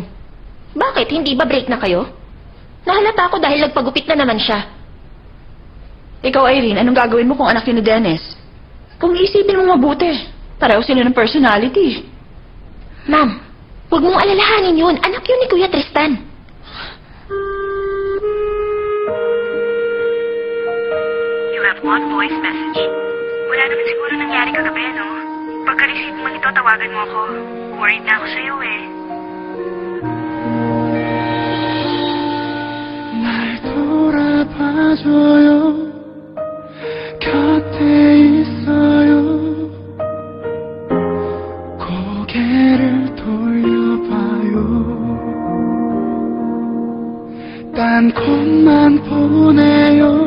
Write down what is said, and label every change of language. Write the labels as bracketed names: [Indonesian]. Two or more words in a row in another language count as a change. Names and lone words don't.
[Filipino] Bakit? Hindi ba break na kayo? Nahalata ako dahil nagpagupit na naman siya. Ikaw, Irene, anong gagawin mo kung anak ni Dennis? Kung isipin mo mabuti, pareho sila ng personality. Ma'am, huwag mong alalahanin yun. Anak yun ni Kuya Tristan. [English] You have one voice message. [Filipino] Wala naman siguro nangyari kagabi, no? Pagka-receive mo nito, tawagan mo ako. Worried na ako sa'yo eh. [Korean] 날 돌아봐줘요 곁에 있어요 고개를 돌려봐요 딴 곳만 보내요